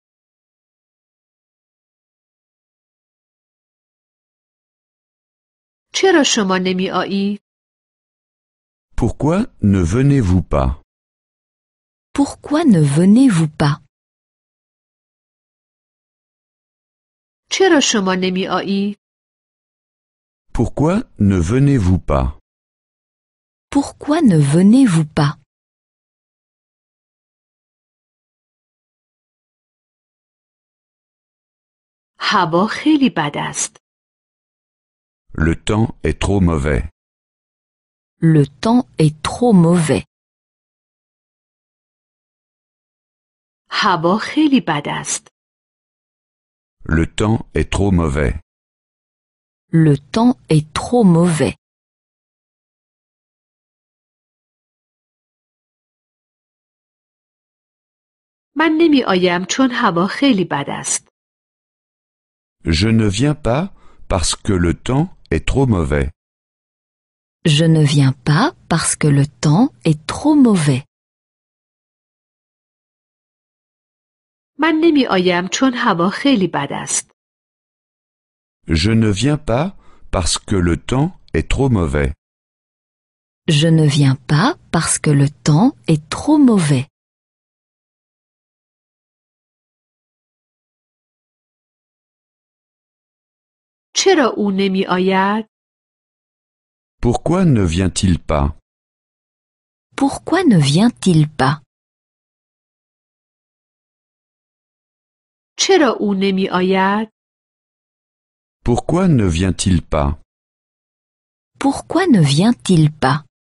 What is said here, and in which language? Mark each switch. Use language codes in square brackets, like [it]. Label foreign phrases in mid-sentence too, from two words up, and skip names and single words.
[fa] چرا شما نمی آیید؟ [fr] Pourquoi ne venez-vous pas? Pourquoi ne venez-vous pas? [fa] چرا شما نمی آیید؟ [fr] Pourquoi ne venez-vous pas? Pourquoi ne venez-vous pas? [fa] هوا خیلی بد است. [fr] Le temps est trop mauvais. Le temps est trop mauvais. [fa] هوا خیلی بد است. [fr] Le temps est trop mauvais. Le temps est trop mauvais. [fa] من نمی آیم چون هوا خیلی بد است. [fr] Je ne viens pas parce que le temps est trop mauvais. Je ne viens pas parce que le temps est trop mauvais. [fa] من نمی آیم چون هوا خیلی بد است. [fr] Je ne viens pas parce que le temps est trop mauvais. Je ne viens pas parce que le temps est trop mauvais. [fa] چرا او نمی آید؟ [fr] Pourquoi ne vient-il pas? Pourquoi ne vient-il pas? [fa] چرا او نمی آید؟ [fr] Pourquoi ne vient-il pas? Pourquoi ne vient-il pas?